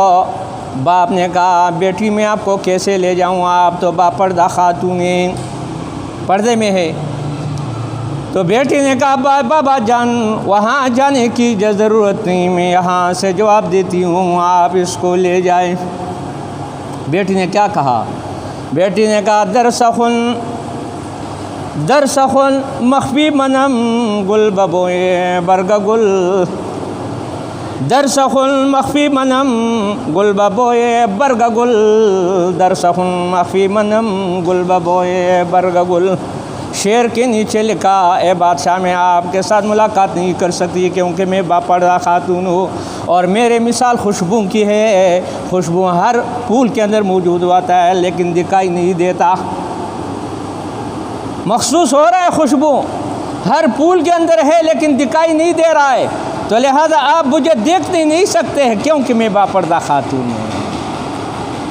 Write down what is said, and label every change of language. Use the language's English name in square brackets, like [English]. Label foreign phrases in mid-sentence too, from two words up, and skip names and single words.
[Urdu] باپ نے کہا بیٹی میں آپ کو کیسے لے جاؤں، آپ تو باپردہ خاتون ہیں، پردے میں ہے۔ تو بیٹی نے کہا بابا جان وہاں جانے کی ضرورت نہیں، میں یہاں سے جواب دیتی ہوں، آپ اس کو لے جائیں۔ بیٹی نے کیا کہا؟ بیٹی نے کہا [Persian] درسخن مخفی منم گل ببوئے برگ گل، درسخن مخفی منم گل ببوئے برگ گل، درسخن مخفی منم گل ببوئے برگ گل۔ [Urdu] شعر کے نیچے لکھا اے بادشاہ میں آپ کے ساتھ ملاقات نہیں کر سکتی کیونکہ میں باپردہ خاتون ہوں، اور میرے مثال خوشبو کی ہے۔ خوشبو ہر پھول کے اندر موجود ہوتا ہے لیکن دکھائی نہیں دیتا، محسوس ہو رہا ہے خوشبو ہر پھول کے اندر ہے لیکن دکھائی نہیں دے رہا ہے، تو لہذا آپ مجھے دیکھ نہیں سکتے ہیں کیونکہ میں باپردہ خاتون ہوں۔